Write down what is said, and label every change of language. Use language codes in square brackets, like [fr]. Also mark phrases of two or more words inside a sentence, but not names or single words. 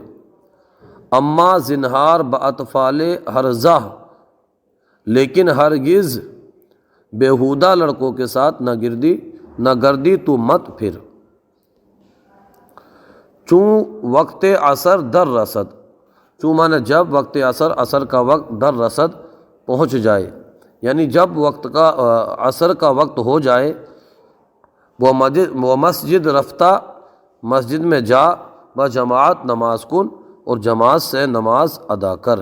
[fa] اما زنہار باطفال ہرزہ، [ur] لیکن ہرگز بیہودہ لڑکوں کے ساتھ [fa] نہ گردی [ur] تو مت پھر۔ [fa] چوں وقت عصر در رسد، [ur] چوں مانے جب وقت عصر کا وقت [fa] در رسد [ur] پہنچ جائے، یعنی جب عصر کا وقت ہو جائے، وہ [fa] مسجد رفتہ، [ur] مسجد میں جا، [fa] بجماعت نماز کن، [ur] اور جماعت سے نماز ادا کر۔